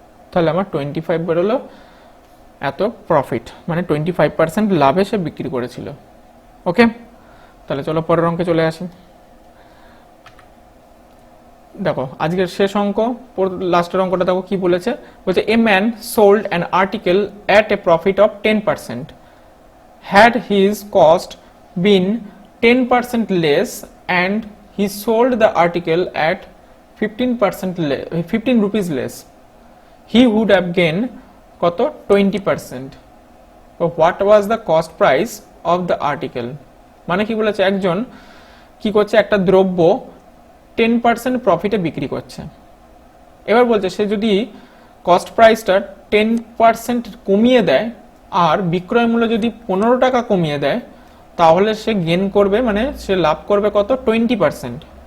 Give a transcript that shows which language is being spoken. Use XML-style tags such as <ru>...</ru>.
<bn>তাহলে আমার 25 বেরোলো এত প্রফিট, মানে 25% লাভে সে বিক্রি করেছিল। ওকে, তাহলে চলো পরের অঙ্কে চলে আসি। দেখো আজকের শেষ অঙ্ক, লাস্টের অঙ্কটা দেখো কি বলেছে। বলছে</bn> <en>a man sold an article at a profit of 10%, had his cost been 10% less and he sold the article at 15 rupees less, he would have gained</en> <bn>কত</bn> <en>20%. So what was the cost price of the article?</en> <bn>মানে কি বলেছে, একজন কি করছে, একটা দ্রব্য 10% প্রফিটে বিক্রি করছে। এবার বলছে সে যদি কস্ট প্রাইসটা 10% কমিয়ে দেয় আর বিক্রয় মূল্য যদি 15 টাকা কমিয়ে দেয়, তাহলে সে গেন করবে, মানে সে লাভ করবে কত, 20%।</bn>